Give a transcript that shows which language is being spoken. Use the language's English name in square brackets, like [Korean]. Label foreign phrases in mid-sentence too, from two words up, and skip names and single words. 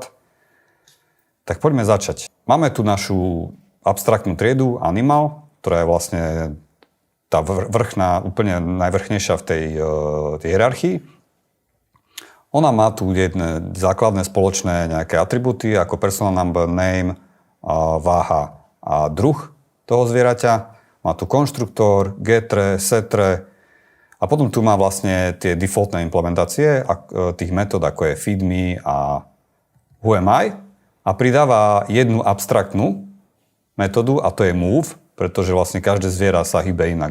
[Slovak] Tak poďme začať. Máme tu našu abstraktnú triedu animal, ktorá je vlastne tá vrchná, úplne najvrchnejšia v tej hierarchii. Ona má tu jedné základné spoločné nejaké atribúty ako [English] personal number, [Slovak] name, váha a druh toho zvieraťa. Má tu konštruktor, getre, setre a potom tu má vlastne tie defaultné implementácie tých metód ako je feedme a whoami a pridáva jednu abstraktnú metódu a to je move, pretože vlastne každé zviera sa hýbe inak.